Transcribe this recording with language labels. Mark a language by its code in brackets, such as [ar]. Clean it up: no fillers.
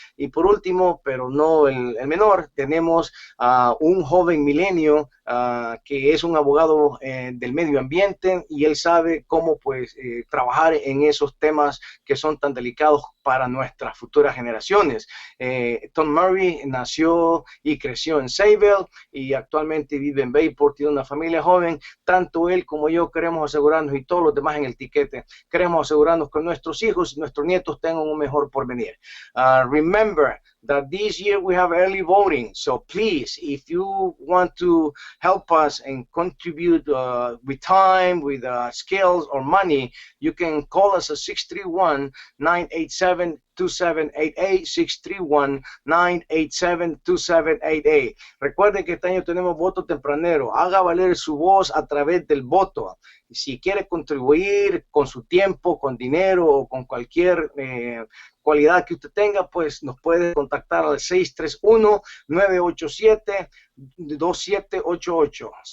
[es] Y por último, pero no el menor, tenemos a un joven milenio que es un abogado del medio ambiente y él sabe cómo pues trabajar en esos temas que son tan delicados para nuestras futuras generaciones. Tom Murray nació y creció en Sayville y actualmente vive en Bayport, tiene una familia joven. Tanto él como yo queremos asegurarnos, y todos los demás en el tiquete, queremos asegurarnos que nuestros hijos y nuestros nietos tengan un mejor porvenir. [en] Remember that this year we have early voting, so please, if you want to help us and contribute with time, with skills or money, you can call us at 631-987-2788, 631-987-2788. [es] Recuerden que este año tenemos voto tempranero. Haga valer su voz a través del voto. Si quiere contribuir con su tiempo, con dinero o con cualquier cualidad que usted tenga, pues nos puede contactar al 631-987-2788.